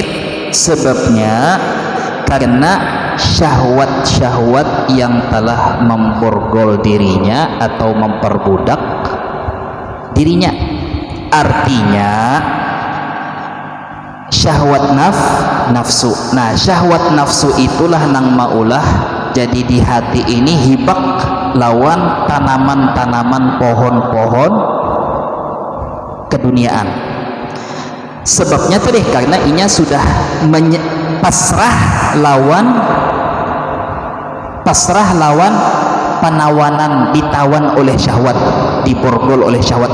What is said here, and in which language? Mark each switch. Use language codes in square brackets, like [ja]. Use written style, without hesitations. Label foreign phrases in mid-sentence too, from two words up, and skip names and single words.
[id] Sebabnya karena syahwat-syahwat yang telah memborgol dirinya atau memperbudak dirinya. Artinya syahwat nafsu. [bjn] Nah, syahwat nafsu itulah nang maulah jadi di hati ini hibak lawan tanaman-tanaman, pohon-pohon keduniaan. [id] Sebabnya tadi karena inya sudah pasrah lawan penawanan, ditawan oleh syahwat, diborgol oleh syahwat.